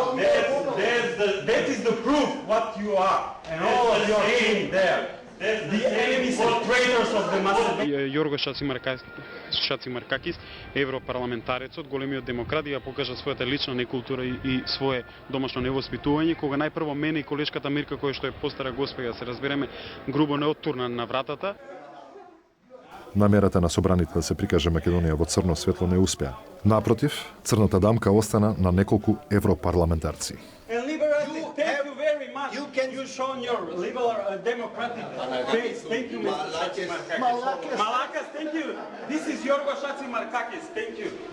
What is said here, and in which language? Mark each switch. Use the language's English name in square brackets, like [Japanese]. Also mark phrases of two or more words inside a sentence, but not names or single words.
[English] That is the proof what you are, and all of your team there. The enemies and traitors of the Macedonian. [Macedonian] Јорго Шацимаркакис, европарламентарецот, големиот демократ, ја покажа својата лична некултура и свое домашно невоспитување, кога најпрво мене и колешката Мирка, која што е постара госпоја, се разбереме, грубо не оттурна на вратата. Намерата на собраните да се прикаже Македонија во црно светло не успеа. Напротив, црната дамка остана на неколку европарламентарци. [English] You shown your liberal democratic face. Thank you, Mr. Šacimarkakis. Malakas, thank you. This is Jorgo Šacimarkakis. Thank you.